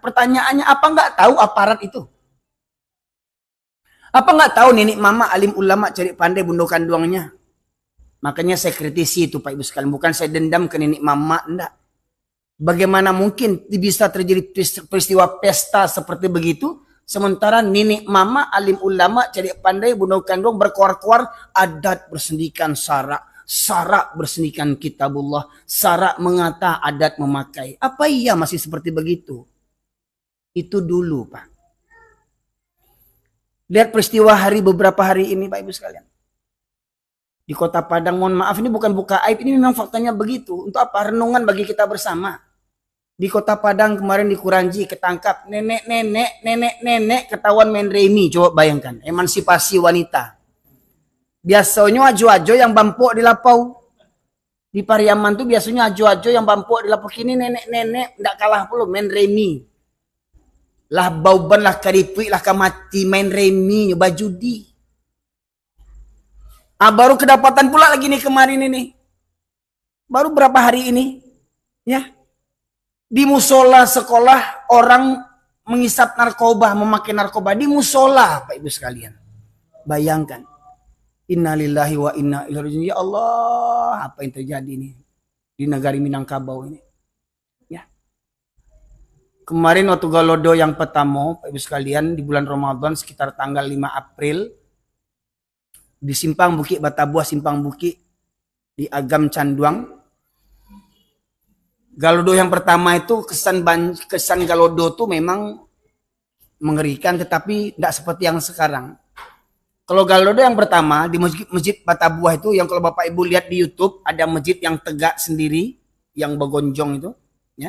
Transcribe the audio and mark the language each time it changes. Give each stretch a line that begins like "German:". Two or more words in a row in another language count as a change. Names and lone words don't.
Indonesian: Pertanyaannya, apa nggak tahu aparat itu? Apa nggak tahu nenek mama alim ulama cari pandai bundokan duangnya? Makanya saya kritisi itu Pak Ibu sekalian. Bukan saya dendam ke nenek mama, enggak. Bagaimana mungkin bisa terjadi peristiwa pesta seperti begitu, sementara nenek mama alim ulama cari pandai bundokan duang berkoar-koar adat bersendikan syarak bersendikan kitabullah, syarak mengata adat memakai. Apa iya masih seperti begitu? Itu dulu Pak. Lihat peristiwa beberapa hari ini Pak Ibu sekalian. Di Kota Padang, mohon maaf ini bukan buka aib, ini memang faktanya begitu. Untuk apa? Renungan bagi kita bersama. Di Kota Padang kemarin di Kuranji ketangkap nenek ketahuan main remi. Coba bayangkan, emansipasi wanita. Biasanya ajo-ajo yang
Minangkabau: bampuk di lapau.
Indonesian: Di Pariaman tuh biasanya ajo-ajo yang
Minangkabau: bampuk di lapau.
Indonesian: Kini nenek-nenek tidak kalah pula main remi.
Minangkabau: Lah bauban lah karipik lah kamati
Indonesian: main remi nyoba judi. Baru kedapatan pula lagi nih kemarin ini. Baru berapa hari ini. Ya. Di musola sekolah orang mengisap narkoba, memakai narkoba di musola Pak Ibu sekalian. Bayangkan.
Arabic: Innalillahi wa inna ilaihi raji'un. Ya Allah,
Indonesian: apa yang terjadi ini di negara Minangkabau ini. Kemarin waktu Galodo yang pertama, Pak Ibu sekalian, di bulan Ramadan sekitar tanggal 5 April, di Simpang Bukit, Batabuah Simpang Bukit, di Agam Canduang. Galodo yang pertama itu kesan Galodo itu memang mengerikan, tetapi tidak seperti yang sekarang. Kalau Galodo yang pertama di masjid Batabuah itu, yang kalau Bapak Ibu lihat di YouTube, ada masjid yang tegak sendiri, yang begonjong itu, ya.